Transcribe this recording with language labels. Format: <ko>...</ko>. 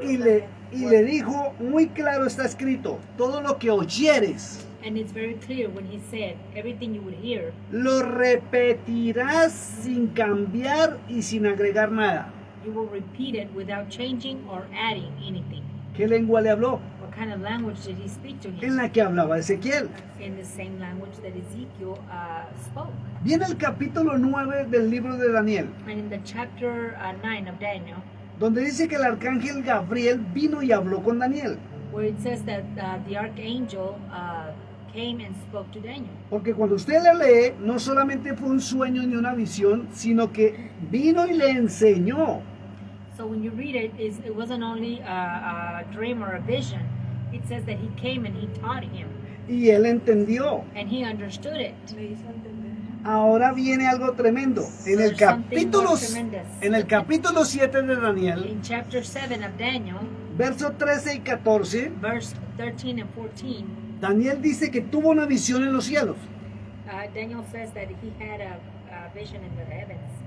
<es>Y le dijo, muy claro está escrito, todo lo que oyeres,</es> <en>and it's very clear when he said, everything you would hear,</en> <es>lo repetirás sin cambiar y sin agregar nada.</es> <en>you will repeat it without changing or adding anything.</en> <es>¿Qué lengua le habló?</es> <en>What kind of language did he speak to</en> <es>En</es> <en>him?</en> <es>la que hablaba Ezequiel.</es> <en>In the same language that Ezekiel spoke.</en> <es>Viene el capítulo 9 del libro de Daniel,</es> <en>And in the chapter 9 of Daniel,</en> <es>donde dice que el arcángel Gabriel vino y habló con Daniel.</es> <en>where it says that the archangel came and spoke to Daniel.</en> <es>Porque cuando usted le lee, no solamente fue un sueño ni una visión, sino que vino y le enseñó.</es> <en>So when you read it, it wasn't only a dream or a vision. It says that he came and he taught him,</en> <es>Y él entendió.</es> <en>and he understood it.</en> <es>Le hizo entender. Ahora viene algo tremendo.</es> <en>There's something more tremendous.</en> <es>En el capítulo 7 de Daniel,</es> <en>In chapter 7 of Daniel,</en> <es>versos 13 y 14,</es> <en>verse 13 and 14,</en> <es>Daniel dice que tuvo una visión en los cielos</es> <en>Daniel says that he had a vision in the heavens,</en>